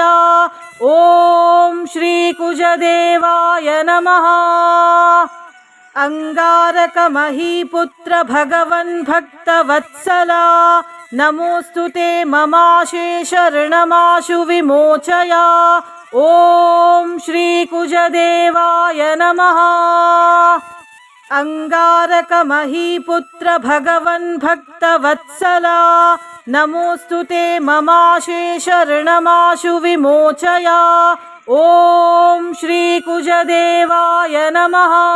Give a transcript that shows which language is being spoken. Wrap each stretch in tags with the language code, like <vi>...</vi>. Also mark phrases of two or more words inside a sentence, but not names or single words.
<sa>ಓಂ ಶ್ರೀ ಕುಜದೇವಾಯ ನಮಃ. ಅಂಗಾರಕ ಮಹೀಪುತ್ರ ಭಗವನ್ ಭಕ್ತ ವತ್ಸಲ, ನಮೋಸ್ತುತೆ ಮಮಾಶೇಷ ಋಣಮಾಶು ವಿಮೋಚಯ. ॐ श्रीकुजदेवाय नमः। अंगारकमहीपुत्र भगवन् भक्तवत्सला नमोऽस्तु ते ममाशेषर्णमाशु विमोचय। ॐ श्रीकुजदेवाय नमः।</sa>